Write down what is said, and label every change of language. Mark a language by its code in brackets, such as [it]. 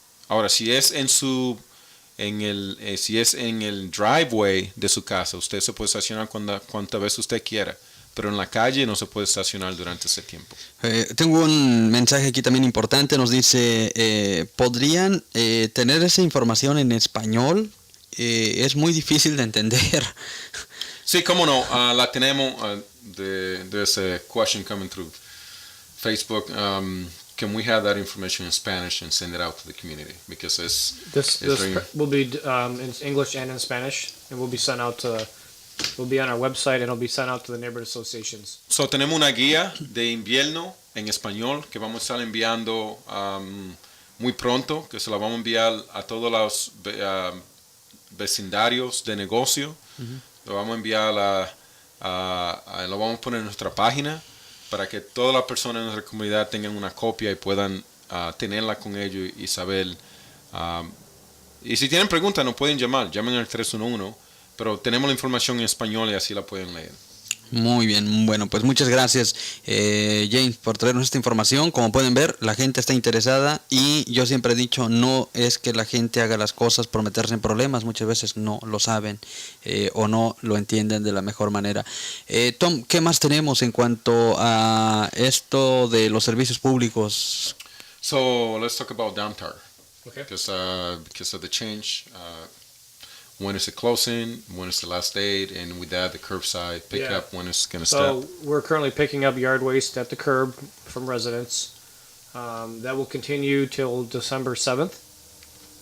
[es] Ahora, si es si es en el driveway de su casa, usted se puede estacionar cuantas veces usted quiera. Pero en la calle no se puede estacionar durante ese tiempo. Tengo un mensaje aquí también importante. Nos dice, ¿podrían tener esa información en español? Es muy difícil de entender. Sí, cómo no. La tenemos. [en] There's a question coming through Facebook. Can we have that information in Spanish and send it out to the community? Because This will be in English and in Spanish, and will be sent out to. Will be on our website and it'll be sent out to the neighborhood associations. [es] So, tenemos una guía de invierno en español que vamos a estar enviando muy pronto, que se la vamos a enviar a todos los vecindarios de negocio. Lo vamos a enviar lo vamos a poner en nuestra página para que todas las personas en nuestra comunidad tengan una copia y puedan tenerla con ellos y saber. Y si tienen preguntas, nos pueden llamar. Llamen al 311. Pero tenemos la información en español y así la pueden leer. Muy bien, bueno, pues muchas gracias James por traernos esta información. Como pueden ver, la gente está interesada y yo siempre he dicho, no es que la gente haga las cosas por meterse en problemas, muchas veces no lo saben o no lo entienden de la mejor manera. Tom, ¿qué más tenemos en cuanto a esto de los servicios públicos? [en] So, let's talk about downtown. Okay. Because of the change, when is it closing? When is the last date? And with that, the curbside pickup, when is going to stop? So we're currently picking up yard waste at the curb from residents. That will continue till December 7th.